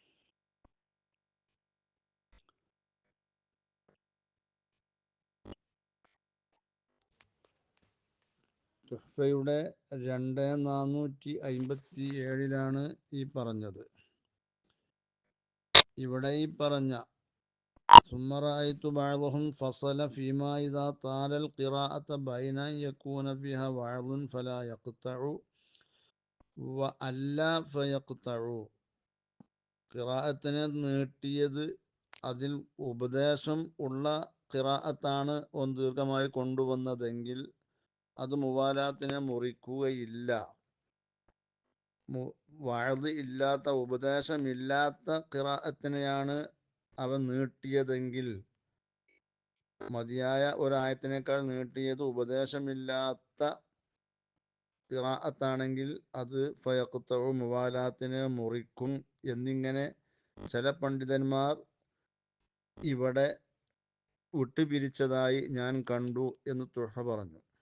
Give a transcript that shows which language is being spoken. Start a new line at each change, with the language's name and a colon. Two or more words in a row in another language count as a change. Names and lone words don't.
Malayalam: തുഹ്ഫയുടെ 2457 ഈ പറഞ്ഞത്. ഇവിടെ ഈ പറഞ്ഞ
Arabic: ثم رأيت بعضهم فصل فيما إذا طال القراءة بين أن يكون فيها وعظ فلا يقطع وألا فيقطع.
Malayalam: ഖിറാഅത്തിനെ നീട്ടിയത് അതിൽ ഉപദേശം ഉള്ള ഖിറാഅത്താണ് ദീർഘമായി കൊണ്ടുവന്നതെങ്കിൽ അത് മുവാലാത്തിനെ മുറിക്കുകയില്ല. വഅദ് ഇല്ലാത്ത ഉപദേശമില്ലാത്ത ഖിറാഅത്തിനെയാണ് അവൻ നീട്ടിയതെങ്കിൽ, മതിയായ ഒരായത്തിനേക്കാൾ നീട്ടിയത് ഉപദേശമില്ലാത്ത ഖിറാഅത്താണെങ്കിൽ അത് ഫയഖ്തഉ മുവാലാത്തിനെ മുറിക്കും എന്നിങ്ങനെ ചില പണ്ഡിതന്മാർ ഇവിടെ വിട്ടുപിരിച്ചതായി ഞാൻ കണ്ടു എന്ന് തുഹ പറഞ്ഞു.